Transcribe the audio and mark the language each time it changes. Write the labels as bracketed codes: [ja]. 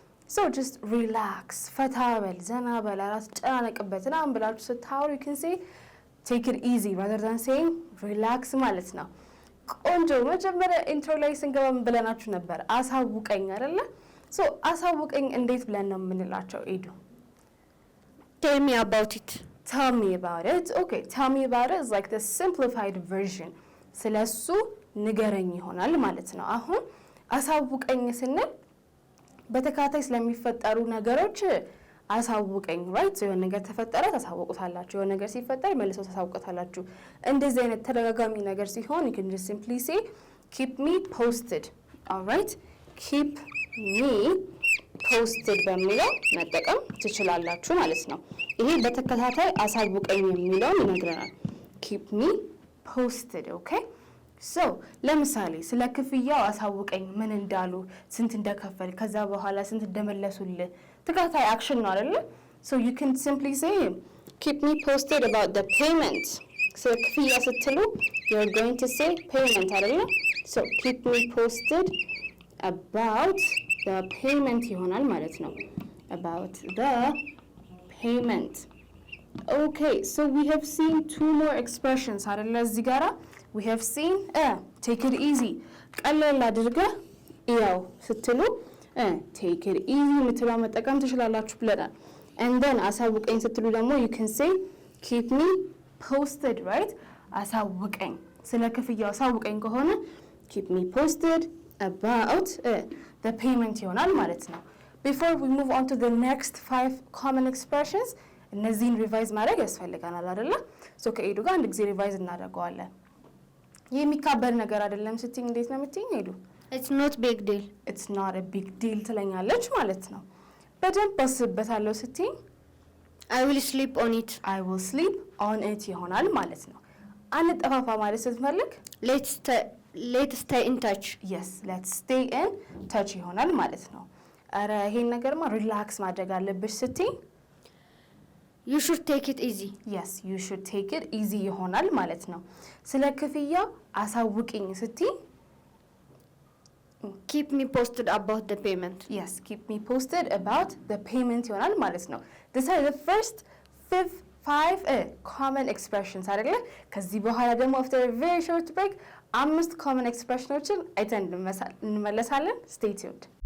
[en] so just relax [am] ፈታ በል ዘና በል አትጨናነቅበት ምናምን ብላችሁ ስታወሩ [en] you can say take it easy rather than saying relax [am] ማለት ነው። ቆንጆ መጀመሪያ ኢንትሮ ላይ ስንገባ ብለናችሁ ነበር አሳውቀኝ አይደለ? so አሳውቀኝ እንዴት ብለን ነው የምንላቸው ኤዱ? [en] tell me about it. tell me about it. okay, tell me about it is like the simplified version. [am] ስለሱ ንገረኝ ይሆናል ማለት ነው። አሁን አሳውቀኝ ስንል በተካታይ ስለሚፈጠሩ ነገሮች አሳውቀኝ right? so የሆነ ነገር ተፈጠረ ታሳውቁታላችሁ የሆነ ነገር ሲፈጠር መልሰው ታሳውቁታላችሁ። እንደዚህ አይነት ተደጋጋሚ ነገር ሲሆን [en] you can just simply say keep me posted. [am] alright, [en] keep me posted [am] በሚለው መጠቀም ትችላላችሁ ማለት ነው። ይሄ በተከታታይ አሳውቀኝ የሚለው ይነግረናል keep me posted. okay, so ለምሳሌ ስለ ክፍያው አሳውቀኝ ምን እንዳሉ ስንት እንደከፈል ከዛ በኋላ ስንት እንደመለሱልህ ተከታታይ አክሽን ነው አይደል? [en] so you can simply say keep me posted about the payment. so [am] ክፍያ ስትሉ [en] you're going to say payment አይደል? so keep me posted about the payment [am] ይሆናል ማለት ነው። [en] about the payment. okay, so we have seen two more expressions [am] አይደል? እዚህ ጋራ [en] we have seen take it easy [am] ቀለል አድርገህ ያው ስትሉ [en] take it easy [am] ምትለው መጠቀም ትችላላችሁ ብለናል። [en] and then [am] አሳውቀኝ ስትሉ ደግሞ [en] you can say keep me posted right? [am] አሳውቀኝ ስለ ክፍያው አሳውቀኝ ከሆነ [en] keep me posted about the payment [am] ይሆናል ማለት ነው። [en] before we move on to the next 5 common expressions [am] እነዚህን ሪቫይዝ ማድረግ ያስፈልጋናል አይደለ? so ከኤዱ ጋር አንድ ጊዜ ሪቫይዝ እናደርገዋለን። ይሄ የሚካበድ ነገር አይደለም ስትኝ እንዴት ነው የምትይኝ ኤዱ? [en] it's not big deal. it's not a big deal [am] ትለኛለች ማለት ነው። በደንብ አስብበታለሁ ስትኝ [en] I will sleep on it. I will sleep on it [am] ይሆናል ማለት ነው። አንጠፋፋ ማለት ስትፈልግ [en] let's stay in touch. yes, let's stay in touch [am] ይሆናል ማለት ነው። አረ ይሄን ነገርማ ሪላክስ ማድረግ አለብሽ ስትኝ [en] You should take it easy. Yes, you should take it easy [am] ይሆናል ማለት ነው። ስለ ክፍያ አሳውቂኝ ስትይ [en] keep me posted about the payment. Yes, keep me posted about the payment [am] ይሆናል ማለት ነው። [en] These are the first five common expressions አይደለ? [am] ከዚህ በኋላ ደግሞ [en] after a very short break 5 common expressionዎችን [am] አይተን እንመለሳለን። [en] Stay tuned.